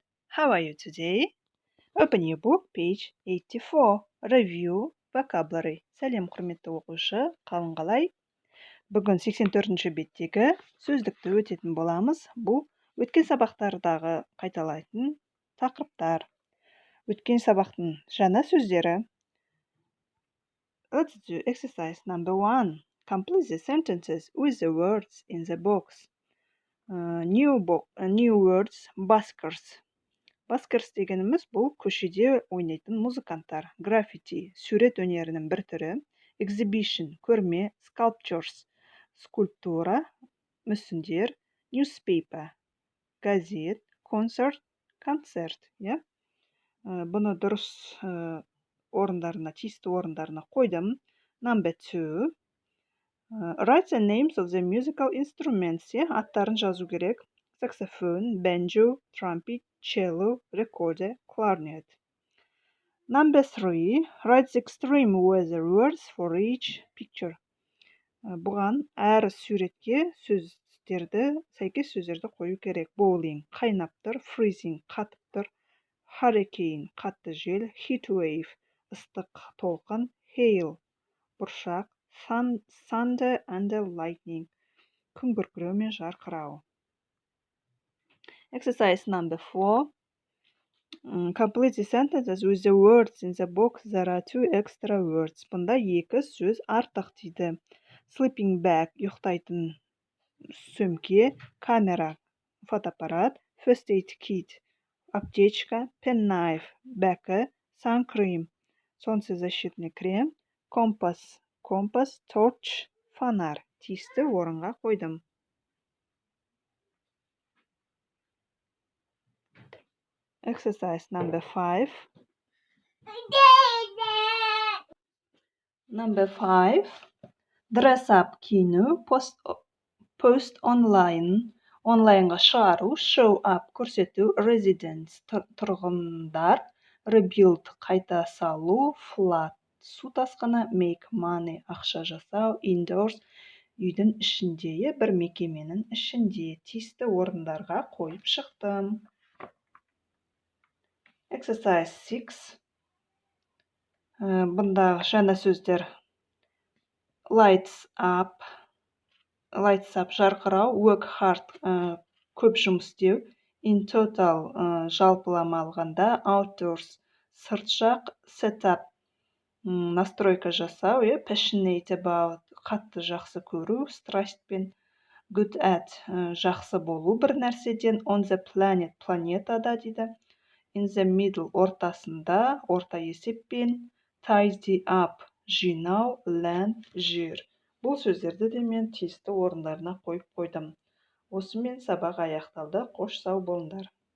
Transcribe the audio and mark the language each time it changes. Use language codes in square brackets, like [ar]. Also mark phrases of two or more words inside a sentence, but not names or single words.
[en] How are you today? Open your book, page 84. Review vocabulary. [kk] Сәлем, құрметті оқушы, қалың қалай? Бүгін 84-ші беттегі сөздікті өтетін боламыз. Бұл өткен сабақтардағы қайталайтын тақырыптар. Өткен сабақтың жаңа сөздері. [en] Let's do exercise number 1. Complete the sentences with the words in the box. New words, buskers. [kk] Baskers дегеніміз бұл көшеде ойнайтын музыканттар. Граффити, сурет өнерінің бір түрі. Exhibition, көрме. Sculptures, скульптура, мүсіндер. Newspaper, газет. Concert, концерт. Бұны дұрыс орындарына, тиісті орындарына қойдым. [en] Number 2. Write the names of the musical instruments. [kk] Аттарын жазу керек. [en] Saxophone, banjo, trumpet, cello, recorder, clarinet. Number 3. Write the extreme weather words for each picture. [kk] Бұған әр суретке сәйкес сөздерді қою керек. Bowling, қайнап тұр. Freezing, қатып тұр. Hurricane, қатты жел. [en] Heat wave, [kk] ыстық толқын. Hail, бұршақ. [en] Thunder and lightning, [kk] күн күркіреу мен жарқырау. [en] Exercise number 4. Complete the sentences with the words in the box. There are 2 extra words. [kk] Бұнда 2 сөз артық дейді. [en] Sleeping bag, [kk] ұйықтайтын сөмке. Камера, фотоаппарат. [en] First aid kit, [kk] аптечка. Penknife, бәкі. [en] Sun cream, [ru] солнцезащитный крем. [kk] Компас, torch, фонарь. Тиісті орынға қойдым. [en] Exercise number 5. Number 5. Dress up, киіну. Post online, [kk] онлайнға шығару. [en] Show up, [kk] көрсету. Residence, тұрғындар. Rebuild, қайта салу. Flood, су тасқыны. [en] Make money, [kk] ақша жасау. Indoors, үйдің ішінде, бір мекеменің ішінде. Тиісті орындарға қойып шықтым. [en] Exercise 6. [kk] Бұндағы жаңа сөздер. [en] Lights up, [kk] жарқырау. [en] Work hard, [kk] көп жұмыс істеу. [en] In total, [kk] жалпылама алғанда. Outdoors, сырт жақ. [en] Set up, [kk] настройка жасау. [en] Passionate about, [kk] қатты жақсы көру. Страстьпен. [en] Good at, [kk] жақсы болу бір нәрседен. [en] On the planet, [kk] планетада дейді. [en] In the middle, [kk] ортасында, орта есеппен. [en] Tidy up, [kk] жинау. Land, жер. Бұл сөздерді де мен тиісті орындарына қойып қойдым. Осымен сабақ аяқталды. Қош сау болыңдар.